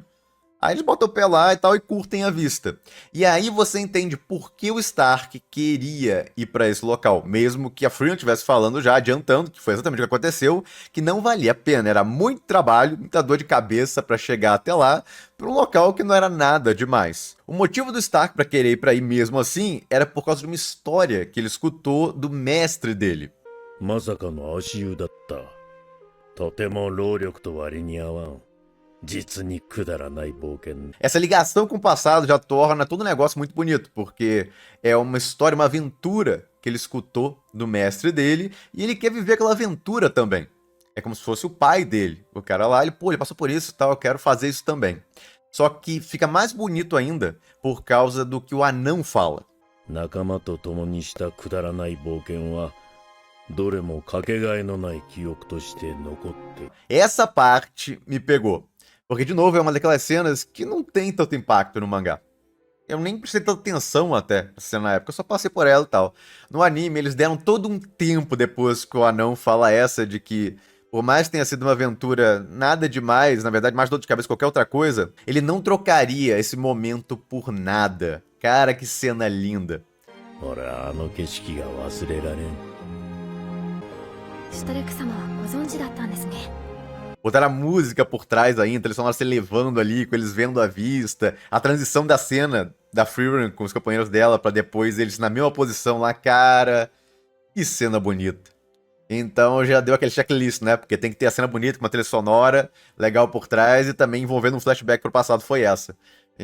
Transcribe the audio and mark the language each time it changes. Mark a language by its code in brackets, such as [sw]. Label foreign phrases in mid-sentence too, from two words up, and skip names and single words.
[pt] Aí eles botam o pé lá e tal e curtem a vista. E aí você entende por que o Stark queria ir para esse local, mesmo que a Frieren estivesse falando já, adiantando, que foi exatamente o que aconteceu, que não valia a pena, era muito trabalho, muita dor de cabeça para chegar até lá, para um local que não era nada demais. O motivo do Stark para querer ir para aí mesmo assim era por causa de uma história que ele escutou do mestre dele. [ja] まさかの足湯だった。とても労力と割に合わん。実にくだらない冒険。 [pt] Essa ligação com o passado já torna todo o negócio muito bonito, porque é uma história, uma aventura que ele escutou do mestre dele e ele quer viver aquela aventura também. É como se fosse o pai dele. O cara lá, ele passou por isso e tal, eu quero fazer isso também. Só que fica mais bonito ainda por causa do que o anão fala. [ja] 仲間と共にしたくだらない冒険はどれもかけがえのない記憶として残っている。 [pt] Essa parte me pegou. Porque, de novo, é uma daquelas cenas que não tem tanto impacto no mangá. Eu nem prestei tanta atenção até essa cena na época, eu só passei por ela e tal. No anime, eles deram todo um tempo depois que o anão fala essa de que, por mais que tenha sido uma aventura nada demais, na verdade, mais dor de cabeça que qualquer outra coisa, ele não trocaria esse momento por nada. Cara, que cena linda. [ja] 俺はあの景色が忘れられん。シュトレック様はご存知だったんですね。 [pt] Botaram a música por trás ainda, eles estão se elevando ali, com eles vendo a vista. A transição da cena da Frieren com os companheiros dela, pra depois eles na mesma posição lá, cara. Que cena bonita. Então já deu aquele checklist, né? Porque tem que ter a cena bonita, com uma trilha sonora, legal por trás e também envolvendo um flashback pro passado, foi essa.